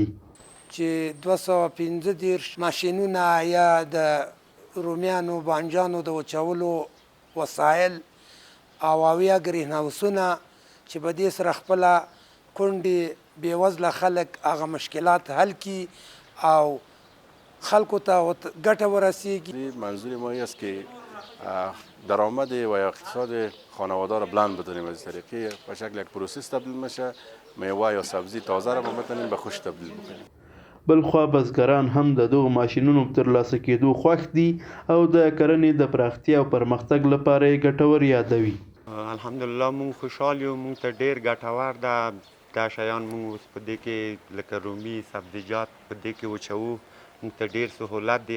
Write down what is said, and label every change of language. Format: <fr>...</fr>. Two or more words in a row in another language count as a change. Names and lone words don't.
<ps>چې 215 ماشینونه یا د رومیانو بانجانو د وچولو وسایل او 80 ګرین هاوسونه چې په دې سره خپله کونډې بېوزله خلک هغه مشکلات حل کړي او خلکو ته ګټه ورسیږي.</ps> <fa>منظور ما این است که درآمد و اقتصاد خانواده را بلند بداریم از طریقی به شکل یک پروسس تبدیل میشه، میوه یا سبزی تازه را ما میتونیم به خوش تبدیل بکنیم.</fa> <ps>بلخوا بزګران هم د دغو ماشینونو په ترلاسه کېدو خوښ دي او د کرنې د پراختیا او پرمختګ لپاره یې ګټور یادوي. الحمدلله مونږ خوشحال یو، مونږ ته ډېر ګټور ده دا شیان. مونږ اوس په دې کې لکه رومي سبزیجات په دې کې وچوو، مونږ ته ډېر سهولت دی.</ps>